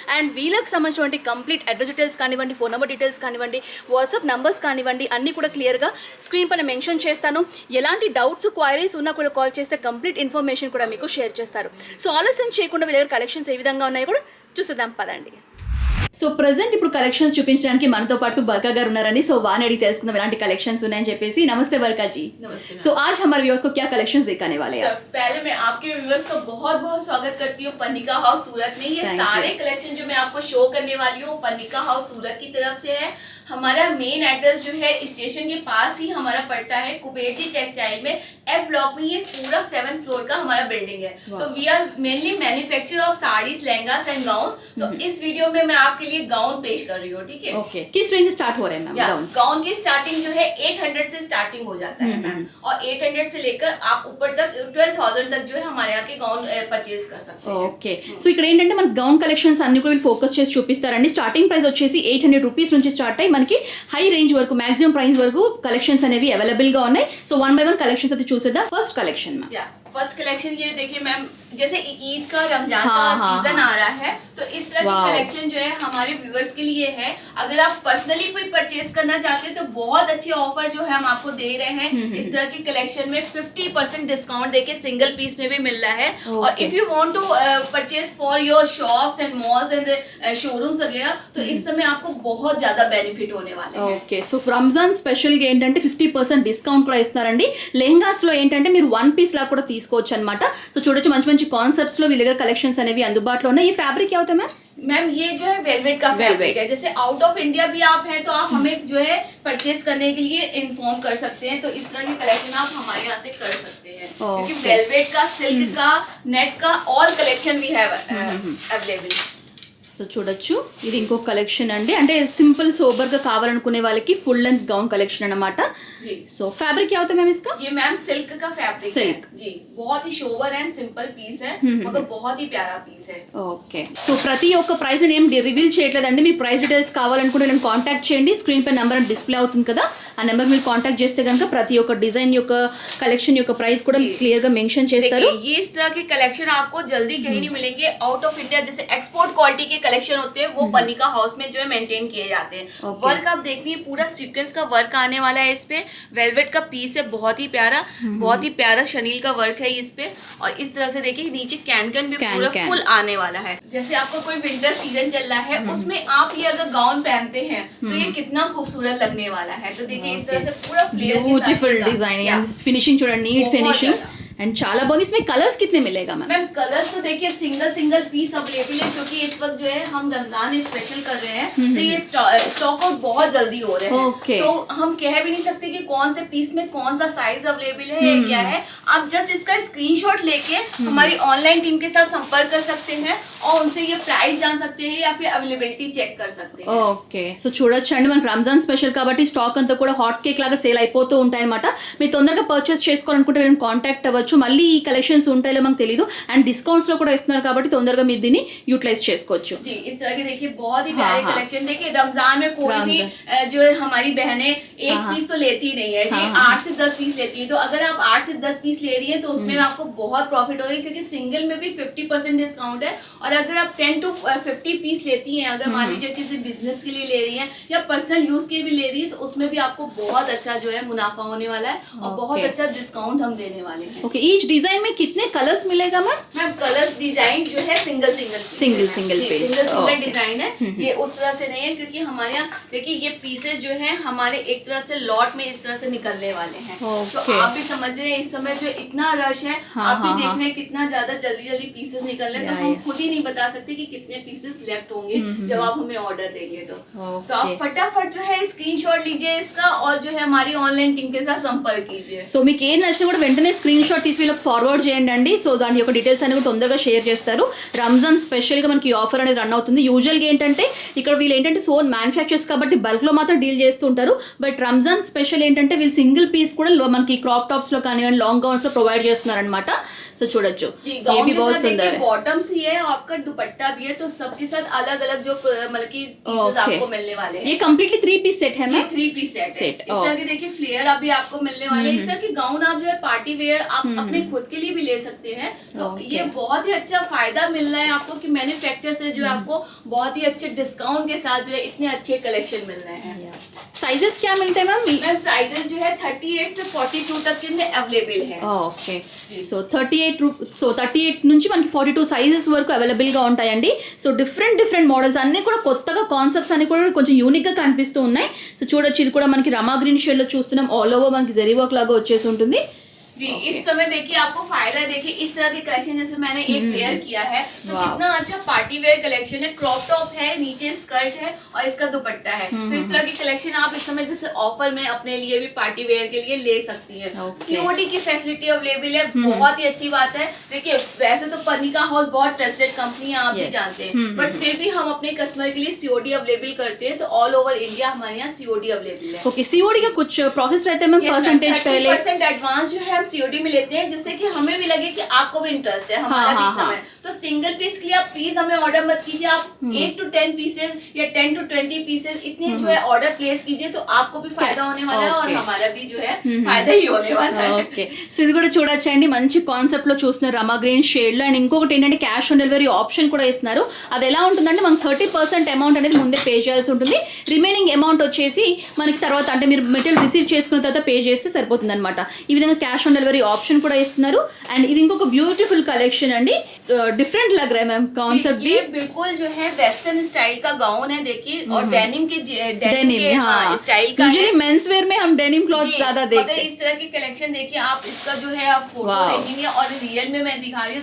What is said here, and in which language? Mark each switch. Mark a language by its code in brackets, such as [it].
[te] And వీళ్ళకి సంబంధించినటువంటి complete address details కానివ్వండి, ఫోన్ నెంబర్ డీటెయిల్స్ కానివ్వండి, వాట్సాప్ నంబర్స్ కానివ్వండి, అన్ని కూడా క్లియర్గా స్క్రీన్ పైన మెన్షన్ చేస్తాను. ఎలాంటి డౌట్స్, క్వైరీస్ ఉన్నా కూడా కాల్ చేస్తే కంప్లీట్ ఇన్ఫర్మేషన్ కూడా మీకు షేర్ చేస్తారు. సో ఆలస్యం చేయకుండా వీళ్ళ దగ్గర కలెక్షన్స్ ఏ విధంగా ఉన్నాయో కూడా చూసేద్దాం పదండి. సో ప్రెసెంట్ ఇప్పుడు కలెక్షన్స్ చూపించడానికి మనతో పాటు బర్కా గారు ఉన్నారండి. సో వాని అడిగి తెలుసుకుందాం ఎలాంటి కలెక్షన్స్ ఉన్నాయని చెప్పేసి. నమస్తే बरका जी. [hi] नमस्ते. సో आज हमारे व्यूअर्स को क्या कलेक्शंस दिखाने वाले हैं? पहले मैं आपके व्यूअर्स का बहुत स्वागत करती हूँ पन्निका हाउस सूरत में। ये सारे कलेक्शन जो मैं आपको शो करने वाली हूँ पन्निका हाउस सूरत की तरफ से है। हमारा मेन एड्रेस जो है स्टेशन के पास ही हमारा पड़ता है कुबेरजी टेक्सटाइल में, एफ ब्लॉक में। ये पूरा 7th फ्लोर का हमारा बिल्डिंग है। तो [en] We are mainly manufacture of saris, lehengas and gowns. [hi] तो इस वीडियो में मैं आपके लिए गाउन पेश कर रही हूँ, ठीक है? ओके, किस रेंज से स्टार्ट हो रहे हैं मैम गाउन्स? गाउन की स्टार्टिंग जो है 800 से स्टार्टिंग हो जाता है मैम, और 800 से लेकर आप ऊपर तक 12,000 तक जो है हमारे यहाँ के गाउन परचेज कर सकते हैं. [te] ఓకే, సో ఇక్కడ ఏంటంటే మన గౌన్ కలెక్షన్స్ అన్ని కూడా ఫోకస్ చేసి చూపిస్తారండి. స్టార్టింగ్ ప్రైస్ వచ్చేసి 800 రూపీస్ నుంచి స్టార్ట్ అయ్యి మనకి హై రేంజ్ వరకు మాక్సిమం ప్రైస్ వరకు కలెక్షన్స్ అనేవి అవైలబుల్ గా ఉన్నాయి. So one by one collections అయితే చూసేద్దాం. First collection ma'am. First collection ये देखिए मैम, जैसे ईद का, रमजान का सीजन आ रहा है, तो इस तरह की कलेक्शन जो है हमारे व्यूअर्स के लिए है। अगर आप पर्सनली कोई परचेज करना चाहते हैं तो बहुत अच्छे ऑफर जो है हम आपको दे रहे हैं। इस तरह की कलेक्शन में 50% डिस्काउंट देके सिंगल पीस में भी मिल रहा है। और [en] if you want to purchase for your shops and malls and showrooms [te] वगैरह, तो इस समय आपको बहुत ज्यादा बेनिफिट होने वाले हैं. ఓకే, సో రంజాన్ స్పెషల్ గా ఏంటంటే 50% డిస్కౌంట్ కూడా ఇస్తున్నారండి. లెహంగాస్ లో ఏంటంటే మీరు వన్ పీస్ లా కూడా తీసుకోవచ్చు అనమాట. సో చూడొచ్చు మంచి కాన్సెప్ట్స్ లో వీళ్ళ దగ్గర కలెక్షన్స్ అనేవి అందుబాటులో ఉన్నాయి. ఈ ఫ్యాబ్రిక్ [hi] क्या होता है मैम? मैम ये जो है वेलवेट का फैब्रिक है। जैसे आउट ऑफ इंडिया भी आप हैं तो आप हमें जो है परचेज करने के लिए इन्फॉर्म कर सकते हैं। तो इस तरह की कलेक्शन आप हमारे यहाँ से कर सकते हैं, क्योंकि वेलवेट का, सिल्क का, नेट का ऑल कलेक्शन भी है अवेलेबल. [te] సో చూడొచ్చు, ఇది ఇంకొక కలెక్షన్ అండి. అంటే సింపుల్ సోబర్ గా కావాలనుకునే వాళ్ళకి ఫుల్ లెంత్ గౌన్ కలెక్షన్ అన్నమాట. సో ఫ్యాబ్రిక్ [hi] क्या होता है मैम इसका? ये मैम सिल्क का फैब्रिक है जी. बहुत ही शोवर एंड सिंपल पीस है, मगर बहुत ही प्यारा पीस है. [te] ఓకే, సో ప్రతి ఒక్క ప్రైస్ నేను రివీల్ చేయట్లేదండి. మీ ప్రైస్ డీటెయిల్స్ కావాలనుకుంటే నేను కాంటాక్ట్ చేయండి. స్క్రీన్ పై నెంబర్ డిస్ప్లే అవుతుంది కదా, ఆ నెంబర్ మీరు కాంటాక్ట్ చేస్తే కనుక ప్రతి ఒక్క డిజైన్ యొక్క కలెక్షన్ యొక్క ప్రైస్ కూడా క్లియర్ గా మెన్షన్ చేస్తారు. [hi] ये इस तरह के कलेक्शन आपको जल्दी कहीं नहीं मिलेंगे आउट ऑफ इंडिया. जैसे एक्सपोर्ट क्वालिटी के कलेक्शन होते हैं वो पन्निका हाउस में जो है मेंटेन किए जाते हैं। वर्क आप देखिए पूरा सीक्वेंस का वर्क आने वाला है इस पे, वेलवेट का पीस है बहुत ही प्यारा शनील का वर्क है इस पे। और इस तरह से देखिए नीचे कैन भी पूरा फुल आने वाला है। जैसे आपका कोई विंटर सीजन चल रहा है उसमें आप ये अगर गाउन पहनते हैं तो ये कितना खूबसूरत लगने वाला है। तो देखिए इस तरह से पूरा फ्लेयर ब्यूटीफुल डिजाइन, फिनिशिंग [te] చూడండి, [hi] नीट फिनिशिंग एंड [te] చాలా బాగుంది। [hi] इसमें कलर्स कितने मिलेगा मैम? कलर्स तो देखिए सिंगल पीस अवेलेबल है क्योंकि इस वक्त जो है हम रमजान स्पेशल कर रहे हैं तो ये स्टॉक आउट बहुत जल्दी हो रहे हैं। तो हम कह भी नहीं सकते कि कौन से पीस में कौन सा साइज अवेलेबल है क्या है। आप जस्ट इसका स्क्रीनशॉट लेके हमारी ऑनलाइन टीम के साथ संपर्क कर सकते हैं और उनसे ये प्राइस जान सकते हैं या फिर अवेलेबिलिटी चेक कर सकते हैं। [te] ఓకే, సో చూడొచ్చండి మనకి రంజాన్ స్పెషల్ కాబట్టి స్టాక్ అంతా కూడా హాట్ కేక్ లాగా సేల్ అయిపోతూ ఉంటాయి అనమాట। మీరు తొందరగా పర్చేస్ చేసుకోవాలనుకుంటే నేను కాంటాక్ట్ అవ్వచ్చు। మళ్ళీ ఈ కలెక్షన్స్ ఉంటాయో మనకు తెలియదు అండ్ డిస్కౌంట్స్ లో కూడా ఇస్తున్నారు కాబట్టి తొందరగా మీరు దీన్ని యూటిలైజ్ చేసుకోవచ్చు। [hi] जी इस तरह के देखिए बहुत ही प्यारे कलेक्शन। देखिए रमजान में कोई भी जो है हमारी बहनें एक पीस तो लेती ही नहीं है जी, 8 से 10 पीस लेती है। तो अगर आप 8 से 10 पीस ले रही है तो उसमें आपको बहुत प्रॉफिट होगा क्योंकि सिंगल में भी 50% डिस्काउंट है। और अगर आप 10 to 50 पीस लेती हैं, अगर मान लीजिए किसी बिजनेस के लिए ले रही हैं या पर्सनल यूज के लिए भी ले रही है तो उसमें भी आपको बहुत अच्छा जो है मुनाफा होने वाला है और बहुत अच्छा डिस्काउंट हम देने वाले हैं। ओके, ईच डिजाइन में कितने कलर्स मिलेगा मैम? कलर्स डिजाइन जो है सिंगल डिजाइन है, ये उस तरह से नहीं है क्योंकि हमारे यहाँ देखिए ये पीसेस जो है हमारे एक तरह से लॉट में इस तरह से निकलने वाले हैं। तो आप भी समझ रहे हैं इस समय जो इतना रश है, आप भी देख रहे हैं कितना ज्यादा जल्दी पीसेस निकल रहे हैं। तो हम खुद ही नहीं बता सकते कि कितने पीसेस लेफ्ट होंगे जब आप हमें ऑर्डर देंगे। तो आप फटाफट जो है स्क्रीनशॉट लीजिए इसका और जो है हमारी ऑनलाइन टीम के साथ संपर्क कीजिए। [te] సో మీకు ఏం నచ్చినా కూడా వెంటనే స్క్రీన్ షాట్ తీసి వీళ్ళకి ఫార్వర్డ్ చేయండి అండి। సో దాని యొక్క డీటెయిల్స్ అన్ని కూడా తొందరగా షేర్ చేస్తారు। రంజాన్ స్పెషల్ గా మనకి ఆఫర్ అనేది రన్ అవుతుంది। యూజువల్ గా ఏంటంటే ఇక్కడ వీళ్ళు ఏంటంటే సోన్ మ్యానుఫ్యాక్చర్స్ కాబట్టి బల్క్ లో మాత్రం డీల్ చేస్తూ ఉంటారు। బట్ రంజాన్ స్పెషల్ ఏంటంటే వీళ్ళు సింగిల్ పీస్ కూడా మనకి క్రాప్ టాప్స్ లో కానివ్వండి లాంగ్ గౌన్స్ లో ప్రొవైడ్ చేస్తున్నారు అనమాట। సో చూడొచ్చు [hi] ये भी बहुत सुंदर है। बॉटम्स ही है आपका दुपट्टा भी है तो सबके साथ अलग अलग जो मतलब की पीसेस आपको मिलने वाले हैं। ये कंप्लीटली 3 पीस सेट है मैम? 3 पीस सेट इस तरह के देखिए फ्लेयर अभी आपको मिलने वाले हैं। इस तरह के गाउन आप जो है पार्टी वेयर आप अपने खुद के लिए भी ले सकते हैं। तो ये बहुत ही अच्छा फायदा मिल रहा है आपको कि मैन्युफैक्चर से जो है आपको बहुत ही अच्छे डिस्काउंट के साथ जो है इतने अच्छे कलेक्शन मिल रहे हैं। साइजेस क्या मिलते हैं मैम? साइजेस जो है 38 से 42 तक के में अवेलेबल है। [te] ఓకే, సో 38 నుంచి మనకి 42 సైజెస్ వరకు అవైలబుల్ గా ఉంటాయండి। సో డిఫరెంట్ మోడల్స్ అన్ని కూడా కొత్తగా కాన్సెప్ట్స్ అన్ని కూడా కొంచెం యూనిక్ గా కనిపిస్తూ ఉన్నాయి। సో చూడొచ్చు ఇది కూడా మనకి రమా గ్రీన్ షేడ్ లో చూస్తున్నాం, ఆల్ ఓవర్ మనకి జరీ వర్క్ లాగా వచ్చేసి ఉంటుంది। [hi] जी इस समय देखिए आपको फायदा देखिए इस तरह के कलेक्शन जैसे मैंने एक वेयर किया है तो कितना अच्छा पार्टी वेयर कलेक्शन है। क्रॉप टॉप है, नीचे स्कर्ट है और इसका दुपट्टा है। तो इस तरह की कलेक्शन आप इस समय जैसे ऑफर में अपने लिए भी पार्टी वेयर के लिए ले सकती है। सीओडी की फैसिलिटी अवेलेबल है, बहुत ही अच्छी बात है। देखिए वैसे तो पन्निका हाउस बहुत ट्रस्टेड कंपनी है, आप भी जानते हैं, बट फिर भी हम अपने कस्टमर के लिए सीओडी अवेलेबल करते हैं। तो ऑल ओवर इंडिया हमारे यहाँ सीओडी अवेलेबल है। ओके, सीओडी का कुछ प्रोसेस रहता है मैम? परसेंटेज पहले 30% एडवांस जो है सीओडी में लेते हैं जिससे कि हमें भी लगे कि आपको भी इंटरेस्ट है, हमारा भी इतना है। तो सिंगल पीस के लिए आप प्लीज हमें ऑर्डर मत कीजिए, आप 8 to 10 पीसेस या 10 to 20 पीसेस इतने जो है ऑर्डर प्लेस कीजिए तो आपको भी फायदा होने वाला है और हमारा भी जो है फायदा ही होने वाला है। [te] ఓకే, సో ఇది కూడా చూడొచ్చండి మంచి కాన్సెప్ట్ లో చూస్తున్నారు రమా గ్రీన్ షేడ్ లో। అండ్ ఇంకొకటి ఏంటంటే క్యాష్ ఆన్ డెలివరీ ఆప్షన్ కూడా ఇస్తున్నారు। అది ఎలా ఉంటుందంటే మనకి 30% అమౌంట్ అనేది ముందే పే చేయాల్సి ఉంటుంది, రిమైనింగ్ అమౌంట్ వచ్చేసి మనకి తర్వాత అంటే మీరు మెటీరియల్ రిసీవ్ చేసుకున్న తర్వాత పే చేస్తే సరిపోతుంది అనమాట। ఈ విధంగా క్యాష్ ఆన్ డెలివరీ ఆప్షన్ కూడా ఇస్తున్నారు। అండ్ ఇది ఇంకొక బ్యూటిఫుల్ కలెక్షన్ అండి, [hi] डिफरेंट लग रहा है मैम कॉन्सेप्ट भी। ये बिल्कुल जो है वेस्टर्न स्टाइल का गाउन है देखिए और डेनिम के स्टाइल का। यूजुअली मेंस वेयर में हम डेनिम क्लॉथ ज्यादा देखते हैं। इस तरह की कलेक्शन देखिए आप इसका जो है आप फोटो देखेंगे और रियल में मैं दिखा रही हूँ।